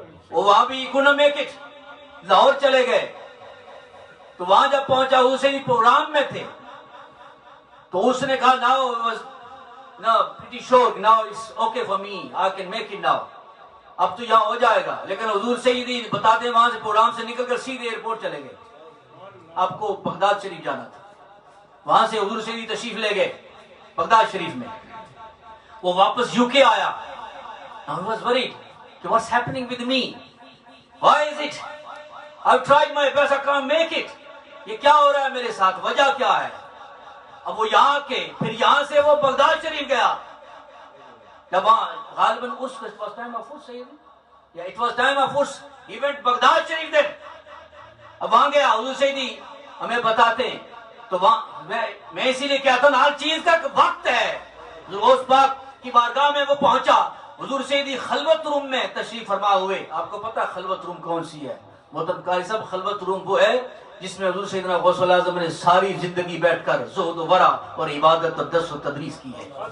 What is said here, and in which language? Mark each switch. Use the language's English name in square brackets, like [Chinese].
[Urdu] وہ وہاں بھی [English] couldn't make it، [Urdu] لاہور چلے گئے. تو وہاں جب پہنچا حضور سیدی پروگرام میں تھے، تو اس نے کہا [English] now pretty sure now it's okay for me, I can make it now. [Urdu] اب تو یہاں ہو جائے گا. لیکن حضور سیدی بتاتے وہاں سے پروگرام سے نکل کر سیدھے ایئرپورٹ چلے گئے. آپ کو بغداد شریف جانا تھا، وہاں سے حضور سیدی تشریف لے گئے بغداد شریف میں. وہ واپس UK آیا. [English] Now he was worried کہ what's happening with me, why is it, I've tried my best, I can't make it. [Urdu] یہ کیا ہو رہا ہے میرے ساتھ، وجہ کیا ہے. اب وہ یہاں کے پھر یہاں سے وہ بغداد شریف گیا. جب وہاں غالباً اس [English] was time of Furs سیدی، yeah, it was time of Furs, he went Baghdad شریف then. [Urdu] اب وہاں گیا حضور سیدی ہمیں بتاتے ہیں. تو وہاں میں اسی لیے کہتا ہوں ہر چیز کا وقت ہے. غوث پاک کی بارگاہ میں وہ پہنچا. حضور سیدی خلوت روم میں تشریف فرما ہوئے. آپ کو پتا خلوت روم کون سی ہے محترم قاری صاحب؟ خلوت روم وہ ہے جس میں حضور سیدنا غوث الاعظم نے ساری زندگی بیٹھ کر زہد و ورع اور عبادت اور درس و تدریس کی ہے.